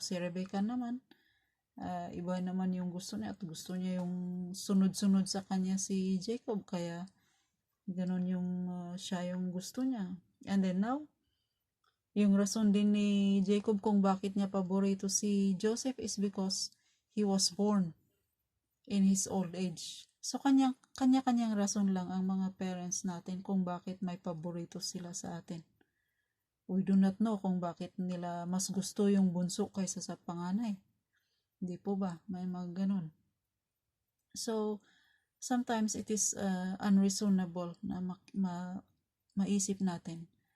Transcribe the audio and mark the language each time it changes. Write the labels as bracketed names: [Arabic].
[Filipino] Si Rebekah naman, iba naman yung gusto niya at gusto niya yung sunod-sunod sa kanya si Jacob, kaya ganun yung siya yung gusto niya. [English] And then now, [Filipino] yung rason din ni Jacob kung bakit niya paborito si Joseph [English] is because he was born in his old age. [Filipino] So kanya-kanyang rason lang ang mga parents natin kung bakit may paborito sila sa atin. [English] We do not know [Filipino] kung bakit nila mas gusto yung bunso kaysa sa panganay. Hindi po ba? May mga ganun. [English] So, sometimes it is unreasonable [Filipino] na maisip natin.